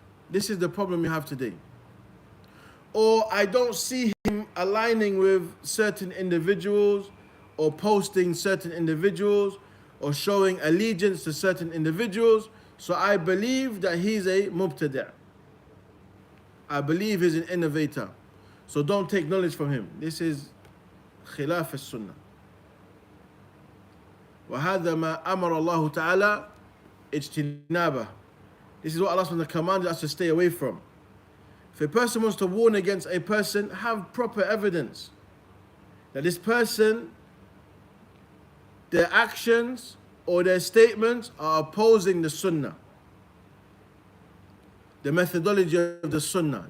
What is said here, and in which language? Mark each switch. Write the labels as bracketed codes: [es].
[en] This is the problem you have today. Or I don't see him aligning with certain individuals or posting certain individuals or showing allegiance to certain individuals, so I believe that he's a mubtada'. I believe he's an innovator. So don't take knowledge from him. This is [ar] خلاف السنة. وهذا ما أمر الله تعالى اجتنابه. [en] This is what Allah subhanahu wa ta'ala commanded us to stay away from. If a person wants to warn against a person, have proper evidence that this person, their actions or their statements are opposing the sunnah, the methodology of the sunnah.